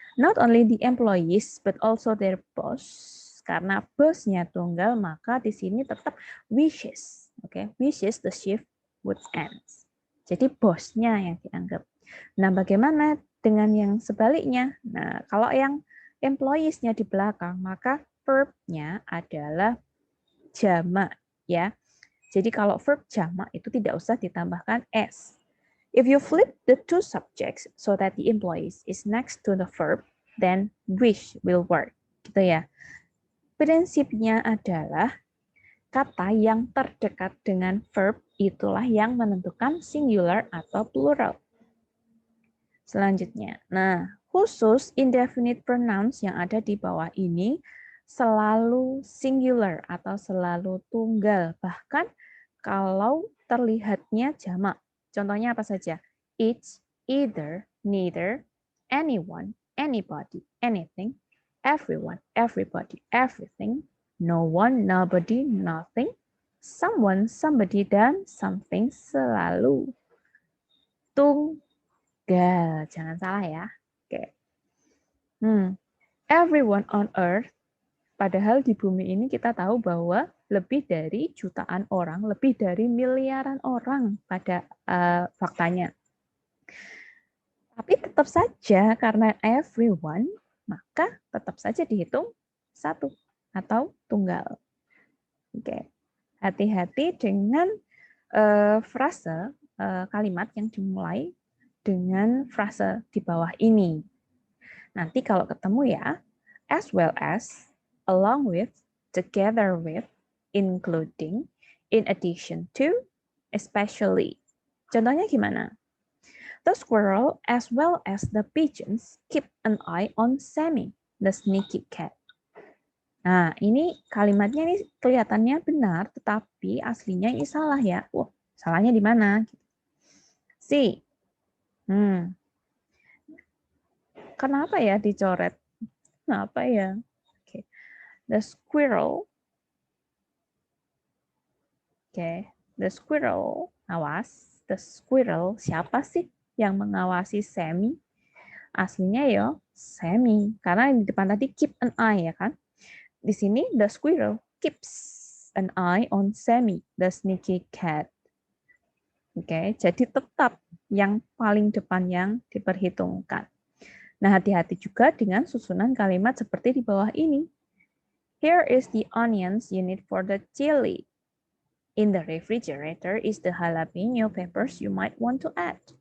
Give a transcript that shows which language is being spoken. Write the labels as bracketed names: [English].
[English] Not only the employees, but also their boss. [Indonesian] Karena bosnya tunggal, maka di sini tetap wishes. [English] Oke, wishes the shift would end. [Indonesian] Jadi bosnya yang dianggap. Nah, bagaimana dengan yang sebaliknya? Nah, kalau yang employees-nya di belakang, maka verb-nya adalah jamak, ya. Jadi kalau verb jamak itu tidak usah ditambahkan s. [English] If you flip the two subjects so that the employees is next to the verb, then wish will work. [Indonesian] Gitu ya. Prinsipnya adalah kata yang terdekat dengan verb itulah yang menentukan singular atau plural. Selanjutnya, nah khusus indefinite pronouns yang ada di bawah ini selalu singular atau selalu tunggal. Bahkan kalau terlihatnya jamak. Contohnya apa saja? Each, either, neither, anyone, anybody, anything, everyone, everybody, everything, no one, nobody, nothing, someone, somebody, dan something selalu tunggal. Jangan salah ya. Oke. [English] Everyone on earth, [Indonesian] padahal di bumi ini kita tahu bahwa lebih dari jutaan orang, lebih dari miliaran orang pada faktanya. Tapi tetap saja karena everyone, maka tetap saja dihitung satu atau tunggal. Oke. Hati-hati dengan frase kalimat yang dimulai dengan frase di bawah ini. Nanti kalau ketemu ya, as well as, along with, together with, including, in addition to, especially. Contohnya gimana? [English] The squirrel as well as the pigeons keep an eye on Sammy, the sneaky cat. [Indonesian] Nah, ini kalimatnya ini kelihatannya benar, tetapi aslinya ini salah ya. Wah, salahnya di mana? C. Kenapa ya dicoret? Kenapa ya? Okay. The squirrel Oke, the squirrel, awas, the squirrel, siapa sih yang mengawasi Sammy? Aslinya ya Sammy, karena di depan tadi keep an eye ya kan. Di sini [English] the squirrel keeps an eye on Sammy, the sneaky cat. [Indonesian] Oke, jadi tetap yang paling depan yang diperhitungkan. Nah, hati-hati juga dengan susunan kalimat seperti di bawah ini. [English] Here is the onions you need for the chili. In the refrigerator is the jalapeno peppers you might want to add.